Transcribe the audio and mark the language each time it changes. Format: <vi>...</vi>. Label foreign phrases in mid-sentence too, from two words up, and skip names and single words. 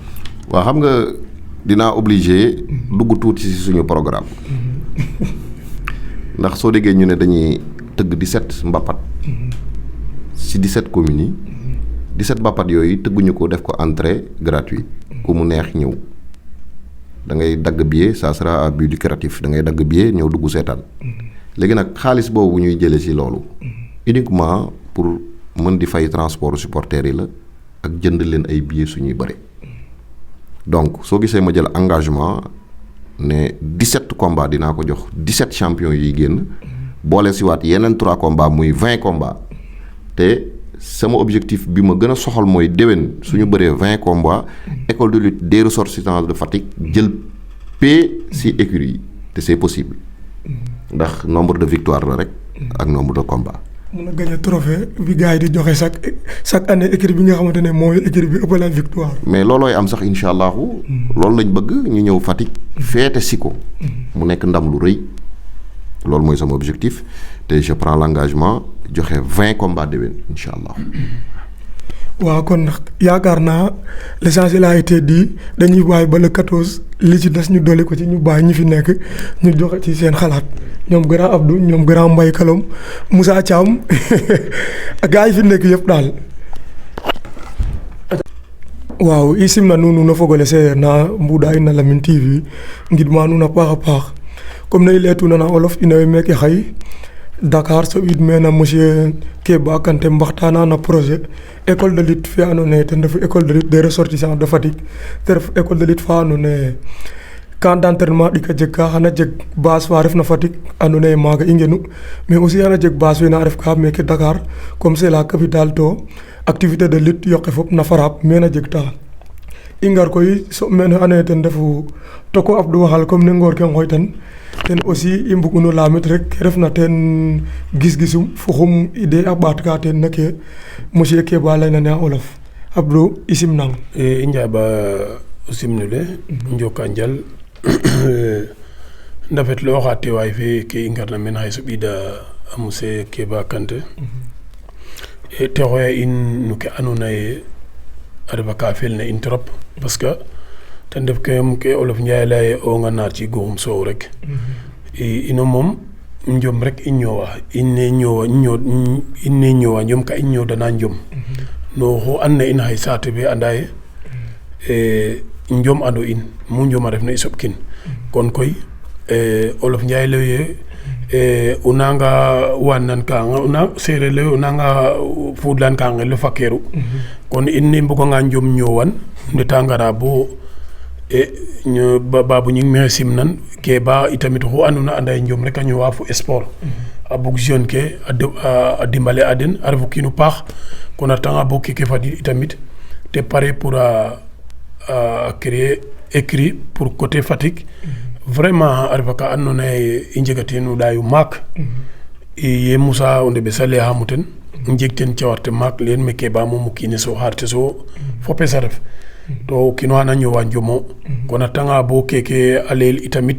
<wo>waaw xam nga dinaa obligé dugg tuuti ci suñu programme ndax soo déggee ñu ne dañuy tëgg 17 mbapat ci 17 communes yi 17 mbapat yooyu tëgguñu ko def ko</wo> <fr>entrée gratuite</fr> <wo>ku mu neex ñëw da ngay dagg billet</wo> <fr>ça sera à but lucratif</fr> <wo>da ngay dagg billet ñëw dugg seetaan léegi nag xaalis boobu ñuy jëlee ci loolu</wo> <fr>uniquement pour</fr> <wo>mën di fay transport supporters yi la ak jënd leen ay billets suñuy bëre. donc soo gisee ma jël engagement ne 17 combats dinaa ko jox 17 champions yi génn boole si waat yeneen 3 combats muy 20 combats te sama objectif bi ma gën a soxal mooy déwén suñu bëree 20</wo> <fr>combats école de lutte des ressortissants de Fatick</fr> <wo>jël paie si écurie yi te</wo> <fr>c'est possible</fr> <wo>ndax</wo> <fr>nombre de victoires</fr> <wo>la rek ak</wo> <fr>nombre de combats.</fr> <wo>mun a gagné trophée bi gars yi di joxe</wo> <fr>chaque année</fr> <wo>écurie bi nga xamante ne mooy écurie bi ëpp la victoire. mais loolooy am sax</wo> <ar>إن شاء الله.</ar> <wo>loolu lañ bëgg ñu ñëw Fatick. feete si ko. mu nekk ndam lu rëy. loolu mooy sama objectif te</wo> <fr>je prends l'engagement</fr> <wo>joxe 20 combats déwén</wo> <ar>إن شاء الله.</ar> <wo>waaw kon yaakaar naa</wo> <fr>l'essentiel a été dit</fr> <wo>dañuy bàyyi ba le 14 li ci des ñu dolli ko ci ñu bàyyi ñi fi nekk ñu joxe ci seen xalaat ñoom grand Abdou ñoom grand Mbaye Kalom Moussa Thiam ak gars yi fi nekk yëpp daal.</wo> <srr>waaw i simna nuun no fogole seereer na mbuɗa in na Lamine TV ngidma nuun a paax a paax comme ne i leytuna na olof in way meeke xaye Dakar soɓiid meen monsieur Keba Kanté mbaxtaana na</srr> <fr>projet école de lutte</fr> <srr>fe andoona yee ten refu</srr> <fr>école de lutte des ressortissants de Fatick</fr> <srr>te ref</srr> <fr>école de lutte</fr> <srr>fa andoona yee</srr> <fr>camp d'entraînement</fr> <srr>ɗik a jeg ka xana jeg base fa refna Fatick andoona yee maaga i ngenu</srr> <fr>mais aussi</fr> <srr>xana jeg base fe na ref ka meeke Dakar</srr> <fr>comme c'est la capitale</fr> <srr>to</srr> <fr>activité de lutte</fr> <srr>yoqe fop na Farap meen a jeg ta i ngar koy soɓ meen andoona yee ten refu Toko Abdou waxal comme ne ngoor ke ngooytan ten aussi i mbug'uno lamit rek refna ten gis-gisum fo xum idée a ɓaat ka ten nake monsieur Keba layna ne a olof Abdou i simnang i njaɓa o simnule njoka njal ndafetlu oxa teewaay fe ke i ngarna meen xaye soɓida a monsieur Keba Kanté te xooya in no ke andoona yee a refa ka felna in</srr> <fr>trop parce que</fr> <srr>ten def ke olof Njaay laya ye o nga naar ci guxum soow rek ino moom njom rek i ñoowa in ne ñoowa njom ka i ñoodana njom no xu and na in xay saate fe anda ye njom ando in mu njom a refna i soɓkin kon koy olof Njaay lay ye o nanga waanan ka seereer lay o nanga fuudlan ka ngel fakeeru kon in ne mbuganga njom ñoowan ndeta ngara bo Babou ñing me simnan Keba itamit xu andona anda ye njom rek a ñëwa fo sport a bug jeune ke a dimbale a den a refu kiinu paax kon a retanga bo keke fadiid itamit te pare pour a</srr> <fr>créer écrit pour côté</fr> <srr>Fatick vraiment a refa ka andona ye i njega teen o ɗaayu maak ye Moussa o Ndebes a layaxamo ten jegten cawarte maak len me Keba moom o kiine so xarte so fopes a ref to kino xana ñowa njomo kon a tanga bo keke a leel itamit</srr>